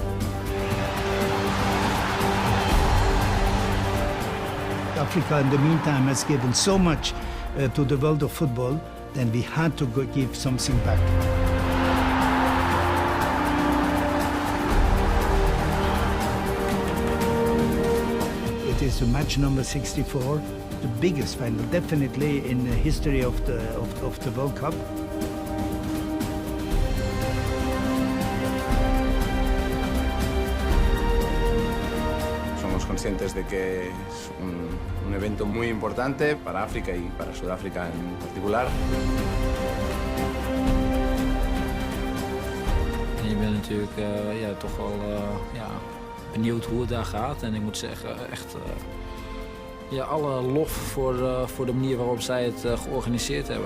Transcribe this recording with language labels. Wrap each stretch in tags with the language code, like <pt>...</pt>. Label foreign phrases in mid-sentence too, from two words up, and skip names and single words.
<en>Africa, in the meantime, has given so much to the world of football, then we had to give something back. It is the match number 64, the biggest final, definitely in the history of the World Cup.</en> <es>Somos conscientes de que es un evento muy importante para África y para Sudáfrica en particular.</es> <nl>En je bent natuurlijk toch wel benieuwd hoe het daar gaat. En ik moet zeggen, echt alle lof voor de manier waarop zij het georganiseerd hebben.</nl>